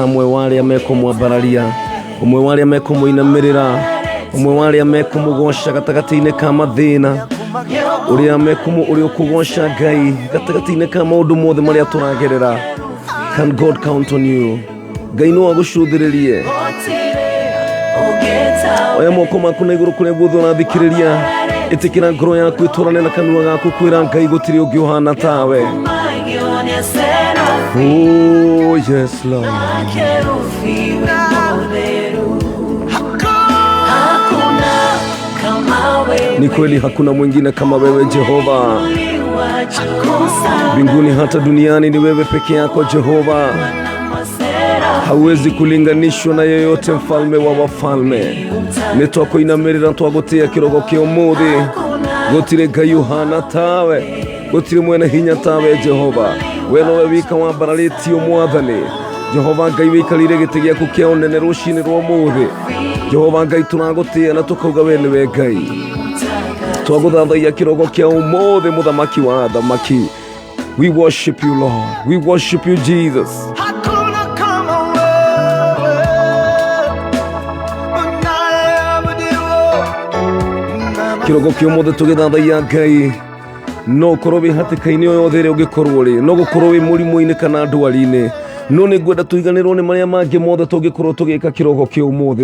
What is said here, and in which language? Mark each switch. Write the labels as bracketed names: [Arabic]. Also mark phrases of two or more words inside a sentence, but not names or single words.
[Kikuyu] amwe wa arĩa mekũmwambararia umwe wa arĩa mekũmũinamĩrĩra umwe wa arĩa mekũmũgoca gatagatĩ-inĩ ka mathĩna ũrĩa ũkũgoca Ngai gatagatĩ-inĩ ka maũndũ mothe marĩa tũragerera. [English] Can God count on you? [Kikuyu] Ngai no agũcũthĩrĩrie oya moko maku na igũrũ kũrĩa guothe ũrathikĩrĩria itikira ngoro yaku iturane na kanua gaku kwira Ngai gutiri ungi uhana tawe. [English] Oh yes Lord. [Swahili] Ni kweli hakuna mwingine kama wewe Jehova. Mbinguni hata duniani ni wewe peke yako Jehova. Hauwezi kulinganishwa na yeyote, mfalme wa wafalme. [Kikuyu] Nitwakuinamirira ntwagutia kirogo kia umuthi. Gutire Ngai uhana tawe, gutire mwene hinya tawe Jehova. We nowe wika wambararĩtio Mwathani. Jehova Ngai wikarire gĩtĩ gĩaku kia ũnene rũcinĩ rwa ũmũthĩ. Jehova Ngai tũragũtĩa na tũkauga we nĩwe Ngai. Twagũthathaiya kirogo kia ũmũthĩ mũthamaki wa athamaki. [English] We worship you Lord. We worship you Jesus. [Kikuyu] Kirogo kia ũmũthĩ tũgĩthathaiya Ngai. No korwo wĩ hatĩka-inĩ o yothe ĩrĩa ũngĩkorwo rĩ, no gũkorwo wĩ mũrimũ-inĩ kana ndwari-inĩ, no nĩ ngwenda tũriganĩrwo nĩ marĩa mangĩ mothe tũngĩkorwo tũgĩka kirogo kia ũmũthĩ.